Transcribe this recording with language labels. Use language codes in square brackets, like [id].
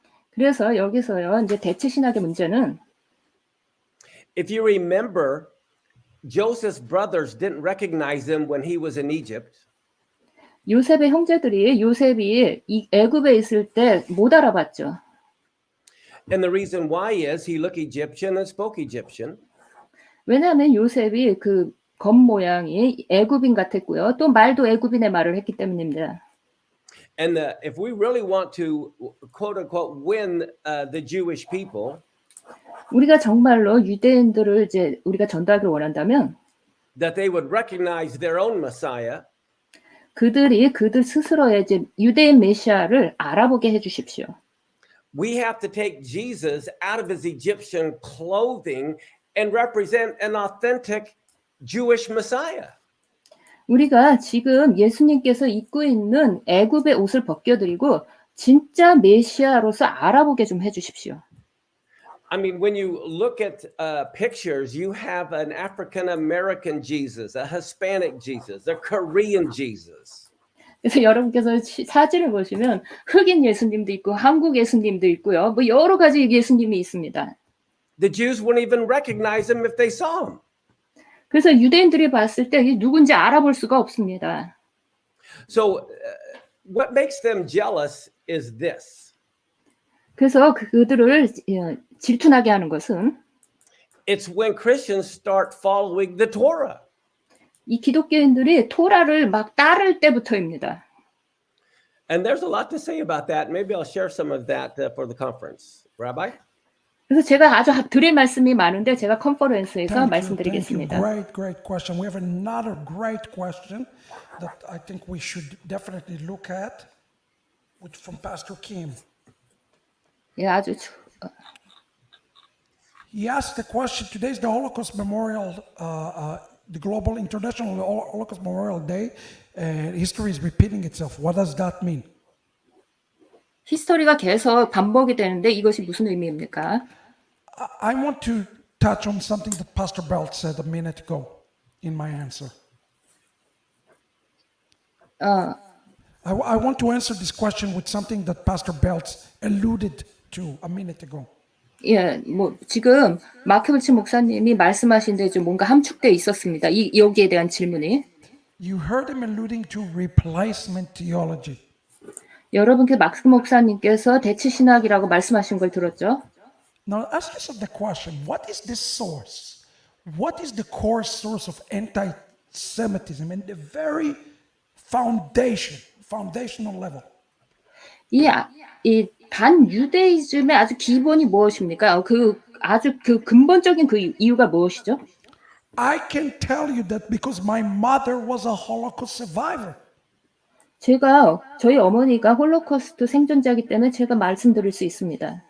[ko] 그래서 여기서요, 이제 대체 신학의 문제는 [en] If you remember, Joseph's brothers didn't recognize him when he was in Egypt. [ko] 요셉의 형제들이 요셉이 이 애굽에 있을 때 못 알아봤죠. [en] And the reason why is he looked Egyptian and spoke Egyptian. [ko] 왜냐하면 요셉이 그 겉모양이 애굽인 같았고요. 또 말도 애굽인의 말을 했기 때문입니다. [en] And if we really want to, quote unquote, win the Jewish people, [ko] 우리가 정말로 유대인들을 이제 우리가 전도하기를 원한다면 [en] that they would recognize their own Messiah, [ko] 그들이 그들 스스로의 이제 유대인 메시아를 알아보게 해주십시오. [en] we have to take Jesus out of his Egyptian clothing and represent an authentic Jewish Messiah. [ko] 우리가 지금 예수님께서 입고 있는 애굽의 옷을 벗겨드리고 진짜 메시아로서 알아보게 좀 해주십시오. [en] I mean, when you look at pictures, you have an African American Jesus, a Hispanic Jesus, a Korean Jesus. [ko] 그래서 여러분께서 사진을 보시면 흑인 예수님도 있고 한국 예수님도 있고요. 뭐 여러 가지 예수님이 있습니다. [en] The Jews wouldn't even recognize him if they saw him. [ko] 그래서 유대인들이 봤을 때 누군지 알아볼 수가 없습니다. [en] So what makes them jealous is this. [ko] 그래서 그들을 질투나게 하는 것은 [en] It's when Christians start following the Torah. [ko] 이 기독교인들이 토라를 막 따를 때부터입니다. [en] And there's a lot to say about that. Maybe I'll share some of that for the conference. Rabbi? [ko] 그래서 제가 아주 드릴 말씀이 많은데 제가 컨퍼런스에서 말씀드리겠습니다. [en] Great question. We have another great question that I think we should definitely look at from Pastor Kim. [ko] 예, 아주 [en] He asked the question, today is the Holocaust Memorial, the Global International Holocaust Memorial Day, and history is repeating itself. What does that mean? [ko] 히스토리가 계속 반복이 되는데 이것이 무슨 의미입니까? [en] I want to touch on something that Pastor Belt said a minute ago in my answer. I want to answer this question with something that Pastor Belt alluded to a minute ago. [ko] 예, 뭐 지금 마크빌치 목사님이 말씀하신 데 좀 뭔가 함축되어 있었습니다. 여기에 대한 질문이. [en] You heard him alluding to replacement theology. [ko] 여러분 그 마크 목사님께서 대체 신학이라고 말씀하신 걸 들었죠? [en] Now ask yourself the question, what is this source? What is the core source of anti-Semitism and the very foundational level? [ko] 이 반유대이즘의 아주 기본이 무엇입니까? 아주 근본적인 그 이유가 무엇이죠? [en] I can tell you that because my mother was a Holocaust survivor. [ko] 저희 어머니가 홀로코스트 생존자이기 때문에 제가 말씀드릴 수 있습니다.